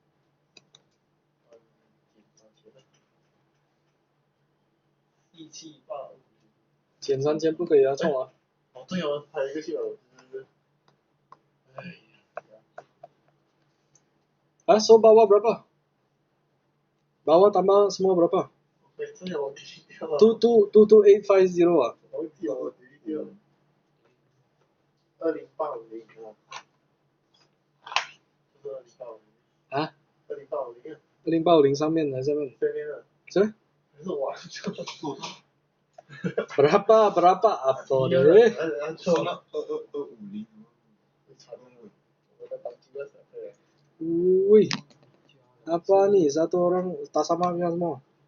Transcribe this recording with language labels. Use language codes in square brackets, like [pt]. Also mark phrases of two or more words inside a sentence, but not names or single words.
[zh] 减3000不可以错啊。对哦，还有一个系统， [ms] So bawah berapa? Bawah tambah semua berapa? [zh] 22850 啊。我记得我2050 啊？2050。 2050上面还是下面？对面的。是？还是我？ [ms] berapa apa deh? 250。 Wih, apa nih satu orang tak sama punya semua?